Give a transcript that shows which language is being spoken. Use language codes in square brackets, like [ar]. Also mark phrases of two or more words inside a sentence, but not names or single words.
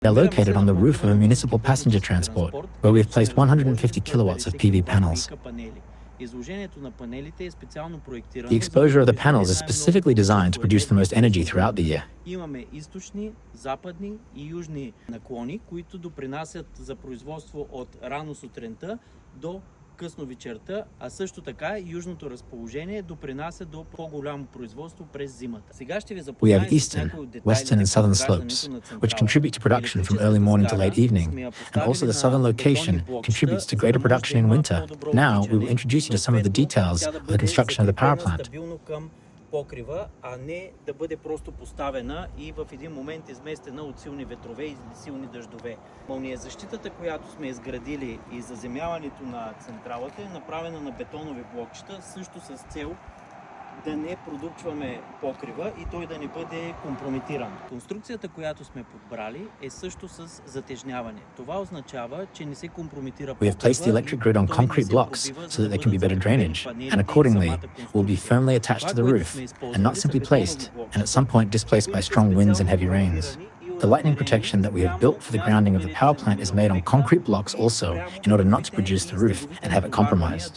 [en] They're located on the roof of a municipal passenger transport, where we've placed 150 kilowatts of PV panels. The exposure of the panels is specifically designed to produce the most energy throughout the year. [bg] Имаме източни, западни и южни наклони, които допринасят за производство от рано сутринта до късно вечерта, а също така и южното разположение допринася до по-голямо производство през зимата. Сега ще ви [en] We have [bg] запознаем с [en] eastern, [bg] някои от детайлите [en] western and southern [bg] по [en] slopes, [bg] изграждането на [en] which [bg] централата. [en] contribute to production from early morning to late evening, and also the southern location contributes to greater production in winter. Now, we will introduce you to some of the details of the construction of the power plant. [bg] Покрива, а не да бъде просто поставена и в един момент изместена от силни ветрове и силни дъждове. Защитата, която сме изградили и заземяването на централата е направена на бетонови блокчета, също с цел да не продупчваме покрива и той да не бъде компрометиран. Конструкцията, която сме подбрали, е също с затежняване. Това означава, че не се компрометира покрива. [en] We have placed the electric grid on concrete blocks so that there can be better drainage, and accordingly will be firmly attached to the roof and not simply placed and at some point displaced by strong winds and heavy rains. The lightning protection that we have built for the grounding of the power plant is made on concrete blocks also in order not to produce the roof and have it compromised.